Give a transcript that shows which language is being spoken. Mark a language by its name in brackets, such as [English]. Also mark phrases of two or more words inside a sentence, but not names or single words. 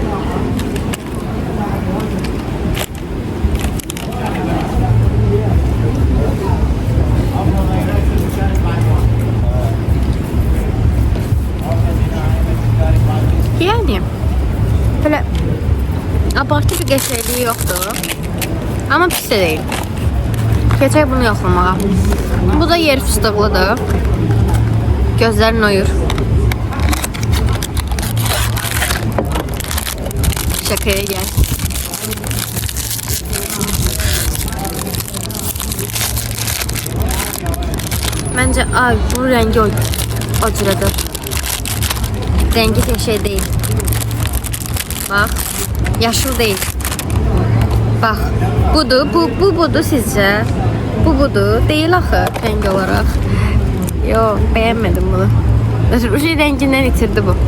[Azerbaijani] Yəni, belə abartı bir qəşəngliyi yoxdur. Amma pis də deyil. Keçək bunu yoxlamağa. Bu da yer fıstıqlıdır. Gözlərin oyur. [Turkish] Şakaya gel. Bence ay bu rengi o cürədir. Rengi bir şey değil. Bak, yaşıl değil. [Azerbaijani] Bax, budur sizcə? Budur. Deyil axı rəng olaraq. Yox, bəyənmədim bunu. Bu şey rəngindən itirdi bu.